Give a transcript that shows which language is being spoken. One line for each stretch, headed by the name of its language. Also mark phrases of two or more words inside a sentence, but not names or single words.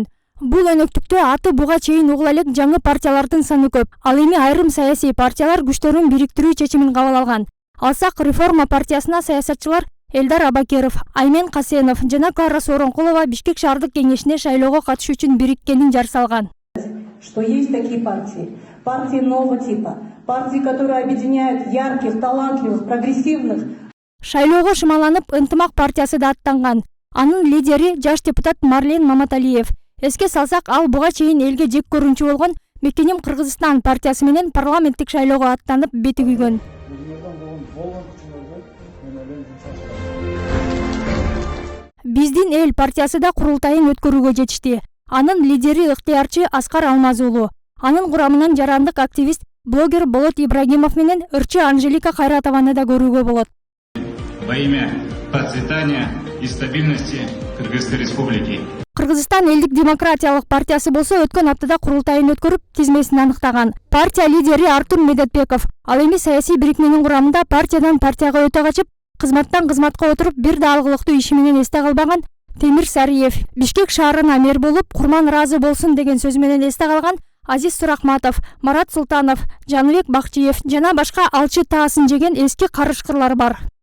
Kyrgyz: Бул өнөктүктө аты буга чейин угула элек жаңы партиялардын саны көп. Ал эми айрым саясий партиялар күчтөрүн бириктирүү чечимин кабыл алган. Алсак реформа партиясына саясатчылар Элдар Абакеров, Аймен Касенов жана Кара Сооронкулова Бишкек шаардык кеңешине шайлоого катышуу үчүн бириккенин жар салган.
Russian: Что есть такие партии нового типа, партии, которые объединяют ярких, талантливых, прогрессивных.
Kyrgyz: Шайлоого шымаланып Ынтымак партиясы да аттанган. Анын лидери жаш депутат Марлен Маматалиев. Эске салсак, ал буга чейин элге жек көрүнчү болгон Мекеним Кыргызстан партиясы менен парламенттик шайлоого аттанып бети күйгөн. Биздин эл партиясы да курултайын өткөрүүгө жетишти. Анын лидери ыктыярчы Аскар Алмазуулу. Анын курамынан жарандык активист, блогер Болот Ибрагимов менен ырчы Анжелика Кайратованы да көрүүгө болот.
Russian: Во имя процветания и стабильности Кыргызской республики.
Kyrgyz: Кыргызстан элдик демократиялык партиясы болсо өткөн аптада курултайын өткөрүп, тизмесин аныктаган. Партия лидери Артур Медетбеков ал эми саясий бирикменин курамында партиядан партияга өтө качып, кызматтан кызматка отуруп, бир да алгылыктуу иши менен эсте калбаган Темир Сариев. Бишкек шаарына мэр болуп, курман ыраазы болсун деген сөз менен эсте калган Азиз Суракматов, Марат Султанов, Жаныбек Бакчиев жана башка алчы таасын жеген эски карышкырлар бар.